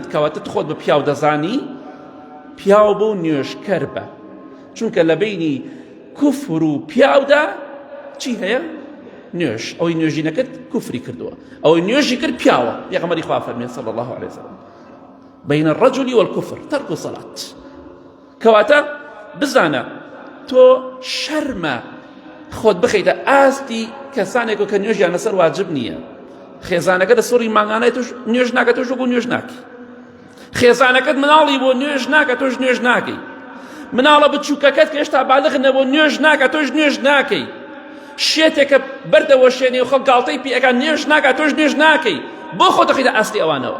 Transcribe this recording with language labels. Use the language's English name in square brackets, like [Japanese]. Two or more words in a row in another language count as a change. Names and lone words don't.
[Central Kurdish] کەواتە خۆت بە پیاو دەزانی، پیاو بۆ نوێژکەر بە، چونکە لە بینی کوفر و پیاودا چی هەیە؟ نوێژ. ئەوەی نوێژی نەکرد کوفری کردووە، ئەوەی نوێژی کرد پیاوە. پێغەمبەری خوا فەرمێ [Arabic] صلی الله علیه وسلم بین الرجل والكفر ترك الصلاة. [Central Kurdish] کەواتە بزانە تۆ شەرمە خۆت بخەیتە ئاستی کەسانێک کە نوێژیان لەسەر واجب نییە. خێزانەکە لە سوڕی مانگانەی توش نوێژ ناکات، تۆش بۆ نوێژ ناکەی. خێزانەکەت مناڵی بۆ نوێژ ناکە تۆش نوێژ ناکەی، مناڵە بچووکەکەت کە هێشتا بالغنە بۆ نوێژ ناکە تۆش نوێژ ناکەی، شێتێکە بەردەوە شوێنێ و خەڵک گاڵتەی پێەکە نوێژ ناکە تۆش نوێژ ناکەی، بۆ خۆ دەخیتە ئاستی ئەوانەوە.